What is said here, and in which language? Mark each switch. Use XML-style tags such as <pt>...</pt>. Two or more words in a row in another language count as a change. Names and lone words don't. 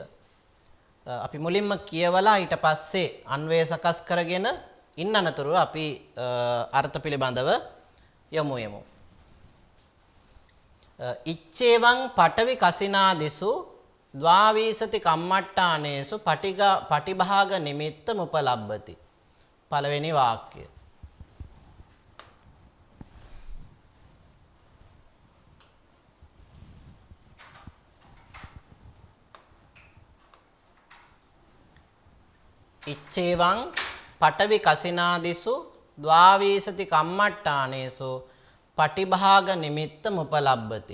<si>අපි මුලින්ම කියවලා ඊට පස්සේ අන්වය සකස් කරගෙන ඉන්න අනතුරු අපි අර්ථ පිළිබඳව යමු.</si> <pi>ඉච්ඡේවං පඨවි කසිනා දිසු ද්වාවීසති කම්මට්ටානේසු පටිභාග නිමිත්ත මුපලබ්බති.</pi> <si>පළවෙනි වාක්‍යය.</si> <pi>ඉච්ඡේවං පඨවි කසිනා දිසු ද්වාවීසති කම්මට්ටානේසු පටිභාග නිමිත්ත මුපලබ්බති.</pi>